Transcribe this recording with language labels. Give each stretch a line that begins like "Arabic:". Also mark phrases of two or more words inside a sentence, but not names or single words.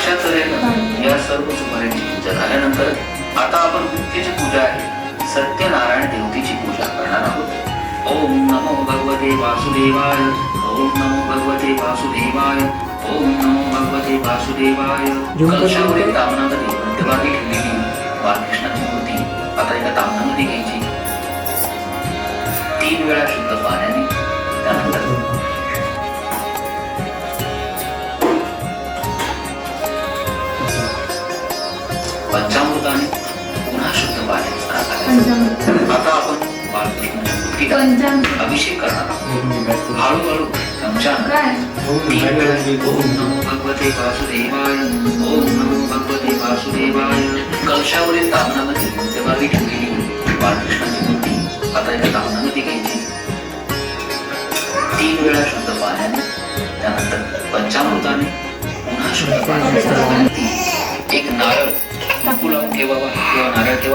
Marathi: झाले. या सर्व सुपाऱ्यांची पूजा झाल्यानंतर आता आपण मुख्यची पूजा आहे सत्यनारायण देवतेची पूजा करणार आहोत.
Sanskrit: ओम नमो भगवते वासुदेवाय. ओम नमो भगवते वासुदेवाय. ओम नमो भगवते वासुदेवाय.
Marathi: कलशावरील तामणामध्ये मध्यभागी ठेवलेली बालकृष्णाची मूर्ती आता एका तामणामध्ये घ्यायची. 3 वेळा शुद्ध पाण्याने, त्यानंतर पंचामृताने पुन्हा शुद्ध पाण्याने स्नान करायचं. आता आपण बालकृष्णाच्या मूर्तीला अभिषेक करणार आहोत. हळूहळू चमच्याने 3 वेळा
Sanskrit: ओम नमो भगवते वासुदेवाय. ओम नमो भगवते वासुदेवाय.
Marathi: कलशावरील तामणामध्ये मध्यभागी ठेवलेली बालकृष्णाची मूर्ती आता एका तामणामध्ये घ्यायची. 3 वेळा शुद्ध पाण्याने, त्यानंतर पंचामृताने पुन्हा शुद्ध पाण्याने एक नारळ लावून ठेवावा किंवा नारळ ठेवा.